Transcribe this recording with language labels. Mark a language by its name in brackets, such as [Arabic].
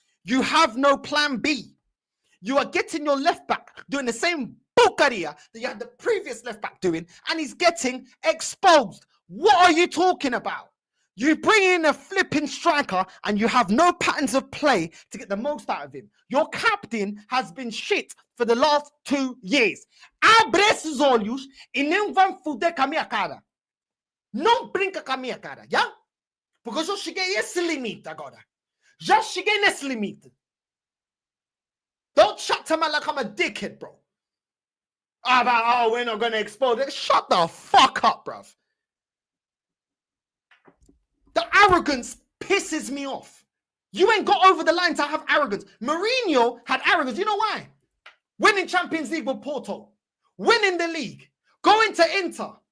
[English] You have no plan B. You are getting your left back doing the same [Portuguese] porcaria [English] that you had the previous left back doing, and he's getting exposed. What are you talking about? You bring in a flipping striker and you have no patterns of play to get the most out of him. Your captain has been shit for the last 2 years. [Portuguese] Abre esses olhos e não vão fuder com a minha cara. Não brinca com a minha cara, já? Porque eu já cheguei a esse limite agora. Já cheguei nesse limite. [English] Don't chat to me like I'm a dickhead, bro. We're not going to expose it. Shut the fuck up, bruv. The arrogance pisses me off. You ain't got over the line to have arrogance. Mourinho had arrogance. You know why? Winning Champions League with Porto. Winning the league. Going to Inter.